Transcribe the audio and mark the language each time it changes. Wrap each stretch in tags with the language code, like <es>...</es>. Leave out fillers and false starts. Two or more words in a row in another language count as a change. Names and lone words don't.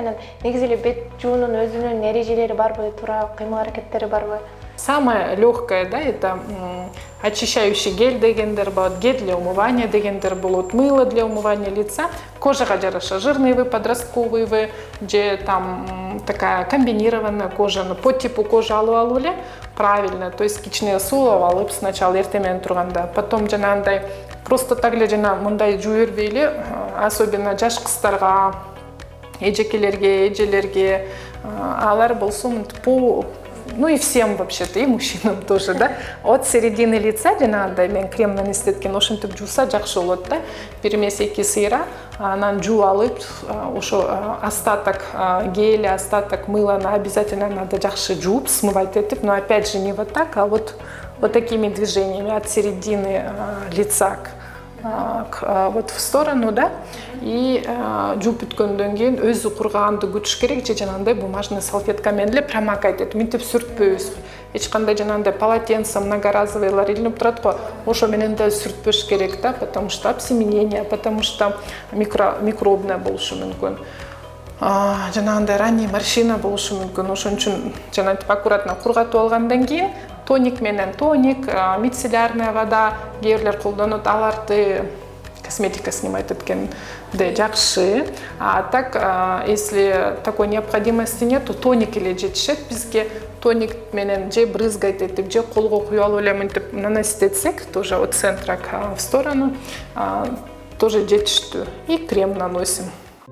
<ky>Анан негизи эле бет жуунун өзүнүн эрежелери барбы, туура кыймыл-аракеттери барбы?</ky> <ru>Самое легкое, да, это очищающий гель</ru> <ky>дегендер болот,</ky> <ru>гель для умывания</ru> <ky>дегендер болот,</ky> <ru>мыло для умывания лица,</ru> <ky>кожага жараша,</ky> <ru>жирный вы, подростковый вы, же там такая комбинированная кожа, по типу кожи</ru> <ky>алып эле</ky> <ru>правильно, то есть</ru> <ky>кичине суулап алып</ky> <ru>сначала</ru> <ky>эртең менен турганда,</ky> <ru>потом жанагындай просто так</ru> <ky>эле жана мындай жуу бербей эле,</ky> <ru>особенно</ru> <ky>жаш кыздарга, эжекелерге, эжелерге, алар болсо</ky> <ru>по, ну и всем вообще-то, и мужчинам тоже, да, от середины лица</ru> <ky>жанагындай мен крем нанесип эткен, ошентип жууса жакшы болот да. Бир эмес 2 сыйра анан жуу алып, ошо</ky> <ru>остаток геля, остаток мыла обязательно надо</ru> <ky>жакшы жууп, смывать этип,</ky> <ru>но опять же не вот так, а вот такими движениями от середины лица вот в сторону, да, и</ru> <ky>жууп бүткөндөн кийин өзү кургаганды күтүш керек же жанагындай</ky> <ru>бумажный салфетка</ru> <ky>менен эле</ky> <ru>промокать этип</ru> <ky>мынтип сүртпөйбүз. Эч кандай жанагындай</ky> <ru>полотенце многоразовыйлар</ru> <ky>илинип турат го, ошо менен да сүртпөш керек да,</ky> <ru>потому что обсеменение, потому что микробная</ru> <ky>болушу мүмкүн. Жанагындай</ky> <ru>ранний морщина</ru> <ky>болушу мүмкүн. Ошон үчүн жанагынтип аккуратно кургатып алгандан кийин тоник менен</ky> <ru>мицеллярная вода</ru> <ky>кээ бирлер колдонот, аларды</ky> <ru>косметика снимать</ru> <ky>эткенде жакшы.</ky> <ru>А так, если такой необходимости нет, то</ru> <ky>тоник эле жетишет бизге. Тоник менен же брызгать этип, же колго куюп алып эле мынтип наносить этсек,</ky> <ru>тоже от центра в сторону,</ru> <ky>тоже жетиштүү.</ky> <ru>И крем наносим.</ru>